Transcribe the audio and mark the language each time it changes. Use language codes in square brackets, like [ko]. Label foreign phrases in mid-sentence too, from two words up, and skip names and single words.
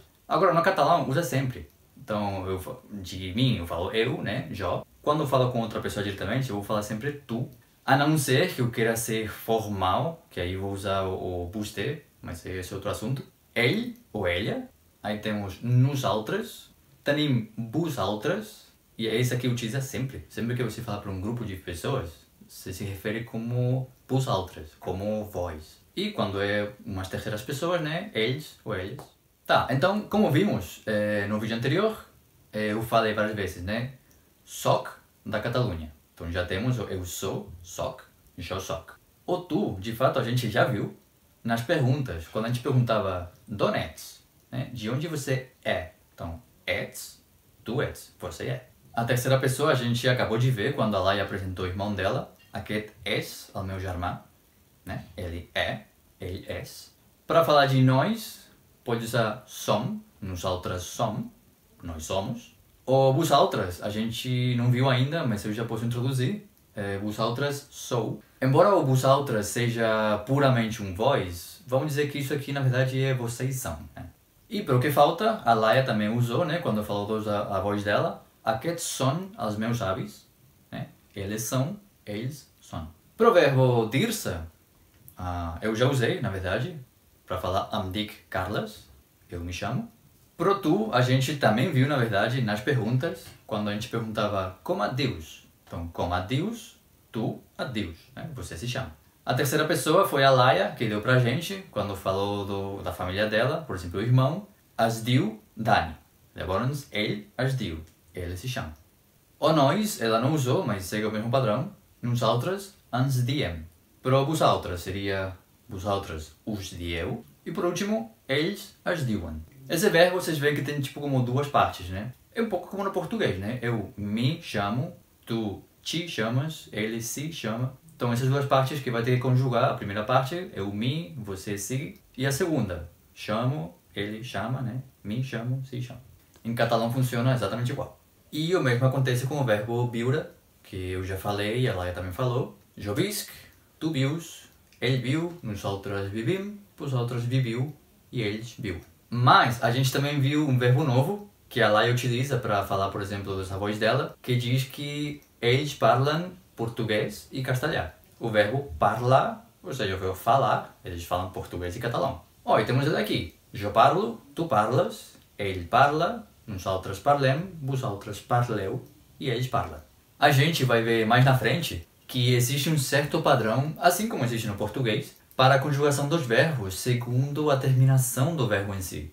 [pt] Agora, no catalão, usa sempre. Então, de mim, eu falo eu, né, jo. Quando eu falo com outra pessoa diretamente, eu vou falar sempre tu. A não ser que eu queira ser formal, que aí eu vou usar o você, mas esse é outro assunto. Ele ou ella. Aí temos nosaltres. [ca] Tenim vosaltres. [pt] E é esse aqui que utiliza sempre. Sempre que você fala para um grupo de pessoas, você se refere como vosaltres, como vós. E quando é umas terceiras pessoas, né, eles ou eles. Tá, então, como vimos no vídeo anterior, eu falei várias vezes, né, [ca] soc da Catalunha. [pt] Então já temos o eu sou, [ca] soc, jo soc. [pt] O tu, de fato, a gente já viu nas perguntas. Quando a gente perguntava [ca] d'on ets, [pt] né, de onde você é. Então, [ca] ets, tu ets, [pt] você é. A terceira pessoa a gente acabou de ver quando a Laia apresentou o irmão dela. [ca] Aquest és el meu germà, [pt] né? Ele é, ele és. Para falar de nós, pode usar som, [ca] nosaltres som, [pt] nós somos. Ou vosaltres, a gente não viu ainda, mas eu já posso introduzir. [ca] Vosaltres sou. [pt] Embora o vosaltres seja puramente um vós, vamos dizer que isso aqui na verdade é vocês são, né? E pelo que falta, a Laia também usou, né, quando falou dos avós dela, [ca] aquests són els meus avis, [pt] né? Eles são, eles são. Pro verbo dir-se, eu já usei, na verdade, para falar [ca] em dic Carles, [pt] eu me chamo. Pro tu, a gente também viu, na verdade, nas perguntas, quando a gente perguntava como a Deus. Então, como a Deus, tu a Deus, né? Você se chama. A terceira pessoa foi a Laia, que deu pra gente, quando falou da família dela, por exemplo, o irmão, [ca] es diu Dani. Llavors, ele es diu, [pt] ele se chama. O nós, ela não usou, mas segue o mesmo padrão. [ca] Nosaltres ens diem. Però vosaltres [pt] seria [ca] vosaltres us dieu. [pt] E por último, eles [ca] as diuen. [pt] Esse verbo vocês veem que tem tipo como duas partes, né? É um pouco como no português, né? Eu me chamo, tu te chamas, ele se chama. Então essas duas partes que vai ter que conjugar. A primeira parte, eu me, você se. E a segunda, chamo, ele chama, né? Me chamo, se chama. Em catalão funciona exatamente igual. E o mesmo acontece com o verbo viure, que eu já falei e a Laia também falou. [ca] Jo visc, tu vius, ele viu, nosaltres vivim, vosaltres viviu e eles viu. [pt] Mas a gente também viu um verbo novo que a Laia utiliza para falar, por exemplo, dos avós dela, que diz que eles falam português e castelhà. O verbo parlar, ou seja, o verbo falar, eles falam português e catalão. E temos ele aqui. [ca] Jo parlo, tu parles, ele parla, nosaltres parlem, vosaltres parleu e eles parlam. [pt] A gente vai ver mais na frente que existe um certo padrão, assim como existe no português, para a conjugação dos verbos segundo a terminação do verbo em si.